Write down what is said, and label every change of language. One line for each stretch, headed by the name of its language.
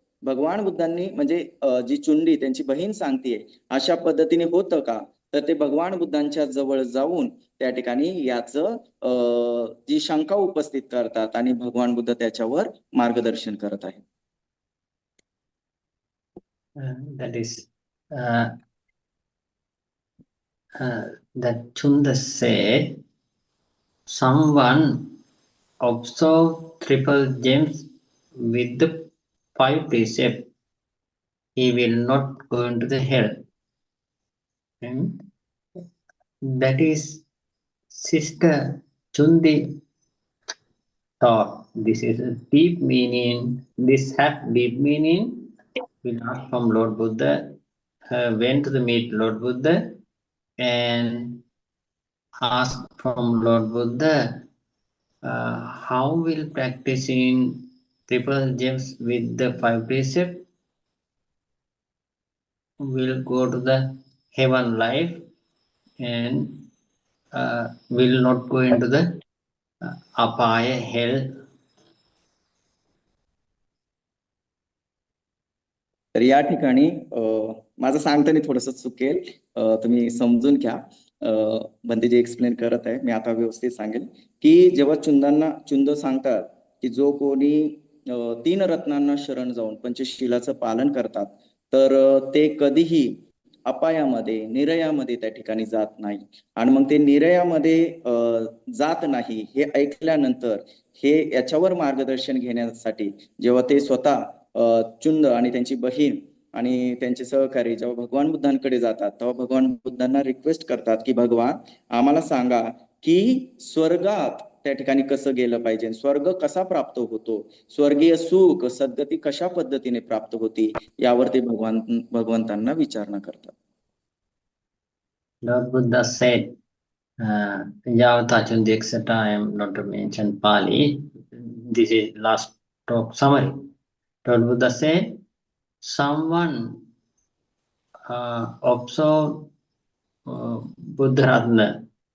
Marathi: भगवान बुद्धांनी म्हणजे जी चुंडी त्यांची बहीण सांगतेय अशा पद्धतीने होतं का, तर ते भगवान बुद्धांच्या जवळ जाऊन त्या ठिकाणी याचं जी शंका उपस्थित करतात आणि भगवान बुद्ध त्याच्यावर मार्गदर्शन करत आहेत.
English: That is that Chunda said, someone observed triple gems with the 5 precepts, he will not go into the hell. And that is Sister Chundi thought. This is a deep meaning. This has deep meaning. We learned from Lord Buddha, went to the meet Lord Buddha and asked from Lord Buddha, how will practicing triple gems with the 5 precepts will go to the heaven life and will not go into the apaya hell.
Marathi: तर या ठिकाणी माझं सांगताना थोडस चुकेल, तुम्ही समजून घ्या. बंते जे एक्सप्लेन करत आहे मी आता व्यवस्थित सांगेल की जेव्हा चुंद सांगतात की जो कोणी 3 रत्नांना शरण जाऊन पंचशीलाचं पालन करतात तर ते कधीही अपायामध्ये निरयामध्ये त्या ठिकाणी जात नाही. आणि मग ते निरयामध्ये जात नाही हे ऐकल्यानंतर हे याच्यावर मार्गदर्शन घेण्यासाठी जेव्हा ते स्वतः चुंद आणि त्यांची बहीण आणि त्यांचे सहकारी जेव्हा भगवान बुद्धांकडे जातात तेव्हा भगवान बुद्धांना रिक्वेस्ट करतात की भगवान आम्हाला सांगा की स्वर्गात त्या ठिकाणी कसं गेलं पाहिजे, स्वर्ग कसा प्राप्त होतो, स्वर्गीय सुख सद्गती कशा पद्धतीने प्राप्त होती यावरती भगवंतांना विचारणा करतात.
English: Lord Buddha said, Yavatachun Dikshata, I am not to mention Pali. This is last talk summary. Lord Buddha said, someone observed Buddha Ratna.